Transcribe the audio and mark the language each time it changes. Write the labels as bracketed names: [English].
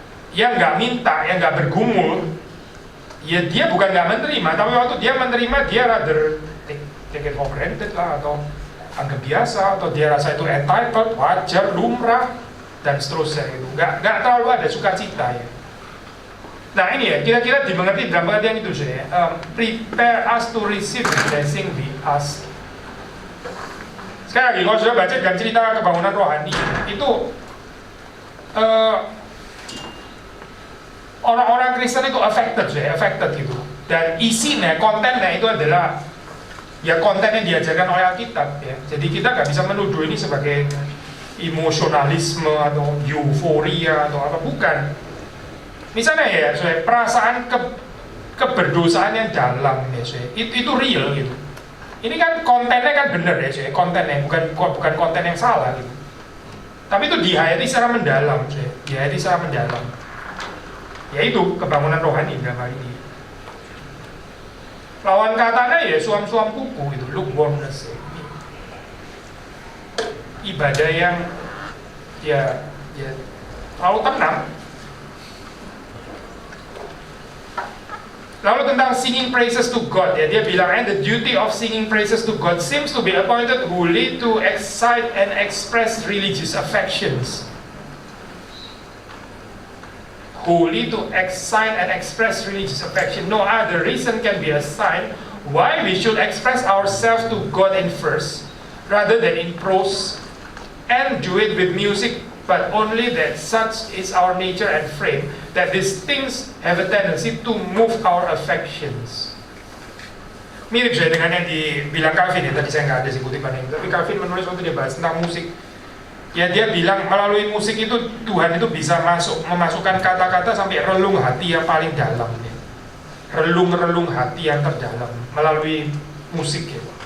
[Indonesian] Yang nggak minta, yang nggak bergumul, ya dia bukan nggak menerima, tapi waktu dia menerima dia [English] rather take it for granted [Indonesian] lah, atau anggap biasa, atau dia rasa itu entitled, wajar, lumrah, dan seterusnya itu. Nggak terlalu ada sukacita ya. Nah ini ya, kira-kira dimengerti dalam pengertian itu saya. [English] Prepare us to receive the blessing we ask. [Indonesian] Sekali lagi, kalau sudah baca dalam cerita kebangunan rohani, itu orang-orang Kristen itu affected gitu. Dan isinya, kontennya itu adalah ya konten yang diajarkan oleh Alkitab ya. Jadi kita nggak bisa menuduh ini sebagai emosionalisme atau euforia atau apa, bukan. Misalnya ya, perasaan keberdosaan yang dalam ya, itu real gitu. Ini kan kontennya kan benar ya, kontennya bukan konten yang salah gitu. Tapi itu dihayati secara mendalam, dihayati secara mendalam. Yaitu kebangunan rohani dalam hal ini. Lawan katanya ya suam-suam kuku itu, lukewarmness ya. Ibadah yang ya terlalu tenang. Lalu tentang [English] singing praises to God [Indonesian] ya, dia bilang [English] the duty of singing praises to God seems to be appointed wholly to excite and express religious affections. Wholly to excite and express religious affection. No other reason can be assigned why we should express ourselves to God in verse rather than in prose, and do it with music, but only that such is our nature and frame, that these things have a tendency to move our affections. [Indonesian] Mirip saya dengan yang dibilang Calvin ya, tadi saya nggak ada sih kutipan ini, tapi Calvin menulis waktu dia bahas tentang musik. Ya dia bilang melalui musik itu Tuhan itu bisa memasukkan kata-kata sampai relung hati yang paling dalam ya. Relung hati yang terdalam melalui musik ya.